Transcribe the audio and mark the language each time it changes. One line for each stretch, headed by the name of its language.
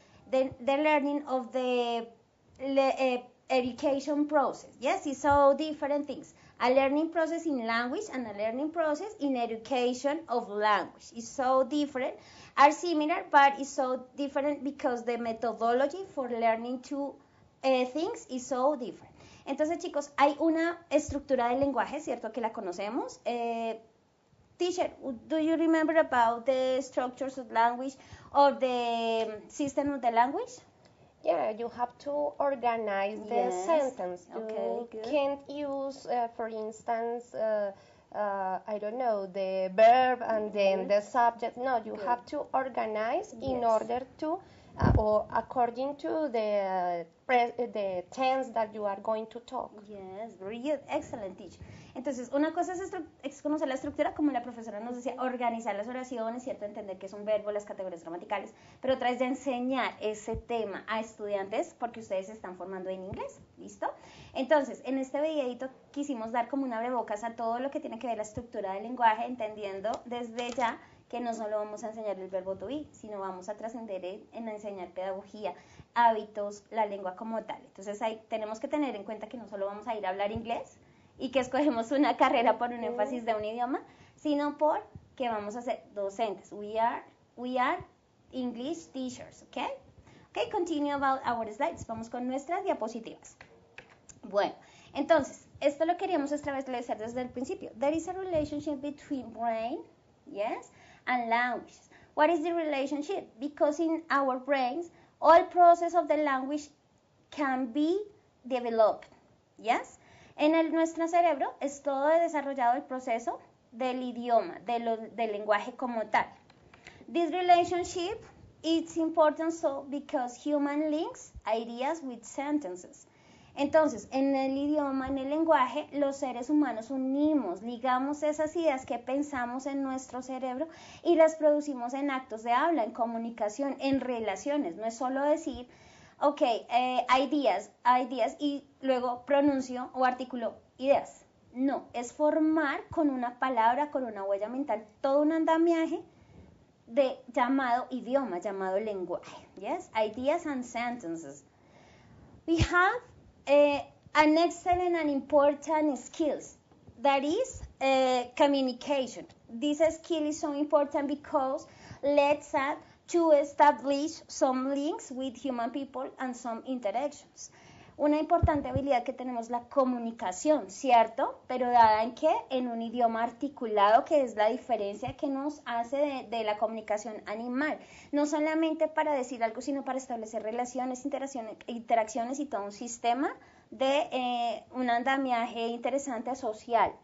English: Then the learning of the education process. Yes, it's so different things. A learning process in language and a learning process in education of language is so different. Are similar, but it's so different because the methodology for learning two things is so different.
Spanish: Entonces, chicos, hay una estructura del lenguaje, ¿cierto? Que la conocemos.
English: Teacher, do you remember about the structures of language or the system of the language? Yeah, you have to organize the sentence. You can't use, for instance, I don't know, the verb and then the subject. No, you have to organize in order to, or according to the tense that you are going to talk. Yes, very good. Excellent, teacher.
Spanish: Entonces, una cosa es conocer la estructura, como la profesora nos decía, organizar las oraciones, ¿cierto? Entender qué es un verbo, las categorías gramaticales, pero otra es de enseñar ese tema a estudiantes porque ustedes se están formando en inglés, ¿listo? Entonces, en este videito quisimos dar como un abrebocas a todo lo que tiene que ver la estructura del lenguaje, entendiendo desde ya que no solo vamos a enseñar el verbo to be, sino vamos a trascender en enseñar pedagogía, hábitos, la lengua como tal. Entonces, ahí tenemos que tener en cuenta que no solo vamos a ir a hablar inglés, y que escogemos una carrera por un énfasis de un idioma, sino por que vamos a ser docentes.
English: We are English teachers, okay? Okay, continue about our slides.
Spanish: Vamos con nuestras diapositivas. Bueno, entonces, esto lo queríamos establecer desde el principio.
English: There is a relationship between brain, yes, and languages. What is the relationship? Because in our brains, all process of the language can be developed, yes?
Spanish: En nuestro cerebro es todo desarrollado el proceso del idioma, del lenguaje como tal.
English: This relationship is important so because human links ideas with sentences.
Spanish: Entonces, en el idioma, en el lenguaje, los seres humanos unimos, ligamos esas ideas que pensamos en nuestro cerebro y las producimos en actos de habla, en comunicación, en relaciones. No es solo decir, ok, ideas, y luego pronuncio o articulo ideas. No, es formar con una palabra, con una huella mental, todo un andamiaje llamado idioma, llamado lenguaje.
English: Yes, ideas and sentences. We have an excellent and important skills, that is communication. This skill is so important because let's add to establish some links with human people and some interactions.
Spanish: Una importante habilidad que tenemos la comunicación, ¿cierto? Pero dada en qué? En un idioma articulado, que es la diferencia que nos hace de la comunicación animal. No solamente para decir algo, sino para establecer relaciones, interacciones y todo un sistema de un andamiaje interesante social.